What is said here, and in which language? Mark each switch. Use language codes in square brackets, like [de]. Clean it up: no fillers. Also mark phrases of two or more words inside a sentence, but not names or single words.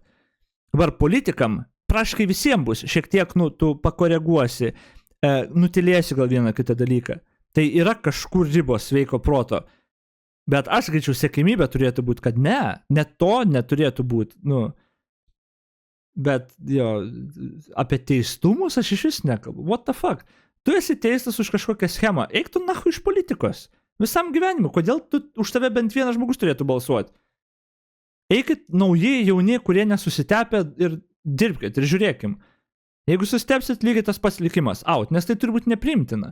[lt] Dabar politikam praškai visiems bus, šiek tiek, tu pakoreguosi, nutilėsi gal vieną kitą dalyką. Tai yra kažkur ribos sveiko proto. Bet aš sakyčiau, sėkmybė turėtų būti, kad net to neturėtų būti. Bet apie teistumus aš iš vis nekalbu. [en] What the fuck? [lt] Tu esi teistas už kažkokią schemą. Eik tu nahu iš politikos. Visam gyvenimu. Kodėl už tave bent vienas žmogus turėtų balsuoti? Eikit nauji, jauni, kurie nesusitepę ir dirbkit ir žiūrėkim. Jeigu susitepsit, lygiai tas pats likimas. Nes tai turi būti nepriimtina.